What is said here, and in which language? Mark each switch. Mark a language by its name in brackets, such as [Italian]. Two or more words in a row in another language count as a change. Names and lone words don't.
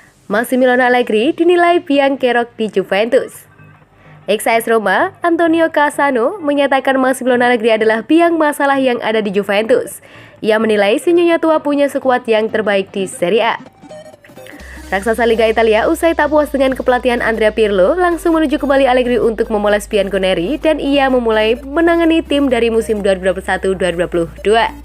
[Indonesian] Massimiliano Allegri dinilai biang kerok di Juventus. Ex-AS Roma, Antonio Cassano, menyatakan Massimiliano Allegri adalah biang masalah yang ada di Juventus. Ia menilai si nyonya tua punya skuad yang terbaik di Serie A. Raksasa Liga Italia usai tak puas dengan kepelatihan Andrea Pirlo, langsung menuju kembali Allegri untuk memoles Bianconeri dan ia memulai menangani tim dari musim 2021-2022.